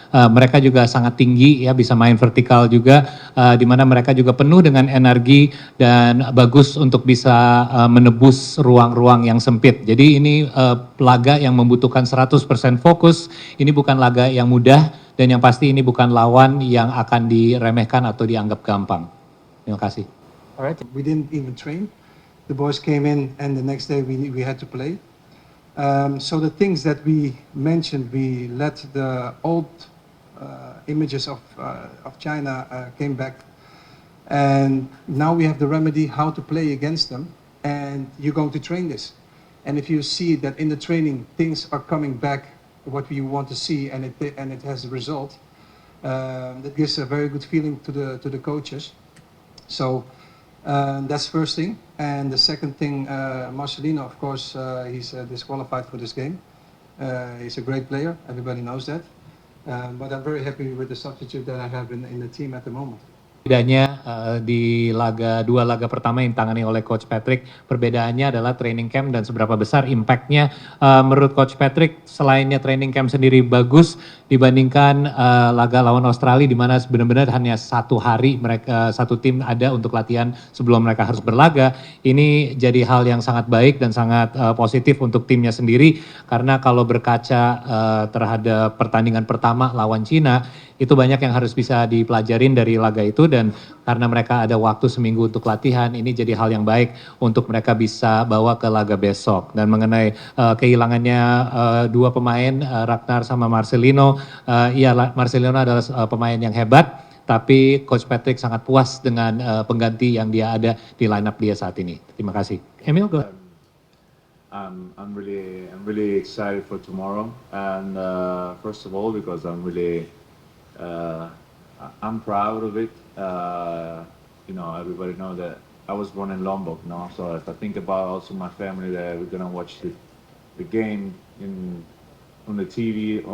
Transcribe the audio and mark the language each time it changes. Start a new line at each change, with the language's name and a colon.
Indonesian: Mereka juga sangat tinggi ya, bisa main vertikal juga, di mana mereka juga penuh dengan energi dan bagus untuk bisa menebus ruang-ruang yang sempit. Jadi ini laga yang membutuhkan 100% fokus. Ini bukan laga yang mudah, dan yang pasti ini bukan lawan yang akan diremehkan atau dianggap gampang. Terima kasih.
English: All right. We didn't even train. The boys came in, and the next day we had to play. So the things that we mentioned, we let the old images of China came back, And now we have the remedy how to play against them, and you're going to train this. And if you see that in the training things are coming back what we want to see, and it has a result, that gives a very good feeling to the coaches. So that's first thing. And the second thing, Marcelino, of course, he's disqualified for this game. He's a great player, everybody knows that. But I'm very happy with the substitute that I have in the team at the moment.
Indonesian: Bedanya di dua laga pertama yang ditangani oleh Coach Patrick, perbedaannya adalah training camp dan seberapa besar impact-nya. Menurut Coach Patrick, selainnya training camp sendiri bagus dibandingkan laga lawan Australia di mana benar-benar hanya 1 hari mereka satu tim ada untuk latihan sebelum mereka harus berlaga. Ini jadi hal yang sangat baik dan sangat positif untuk timnya sendiri, karena kalau berkaca terhadap pertandingan pertama lawan Cina, itu banyak yang harus bisa dipelajarin dari laga itu, dan karena mereka ada waktu seminggu untuk latihan, ini jadi hal yang baik untuk mereka bisa bawa ke laga besok. Dan mengenai kehilangannya 2 pemain, Ragnar sama Marcelino, iya Marcelino adalah pemain yang hebat, tapi Coach Patrick sangat puas dengan pengganti yang dia ada di lineup dia saat ini. Terima kasih. Emil,
English: go ahead. I'm really excited for tomorrow, and first of all because I'm proud of it. You know, everybody know that I was born in Lombok, no? So if I think about also my family that we're gonna watch the game on the TV.